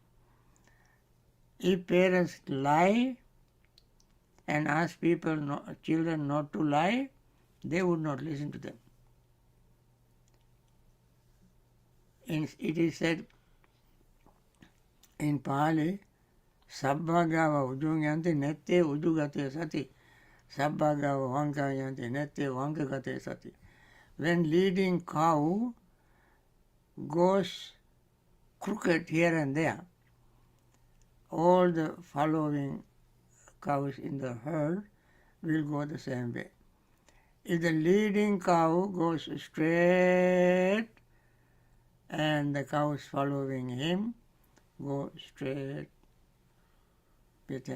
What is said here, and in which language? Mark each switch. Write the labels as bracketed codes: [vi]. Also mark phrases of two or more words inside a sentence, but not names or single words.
[en] If parents lie and ask children not to lie, they would not listen to them. It is said in Pali, [pi] Sabbhagava ujunyanti nette ujugate sati. Sabbhagava vankayanti nette vankagate sati. [en] When leading cow goes crooked here and there, all the following cows in the herd will go the same way. If the leading cow goes straight and the cows following him go straight with him.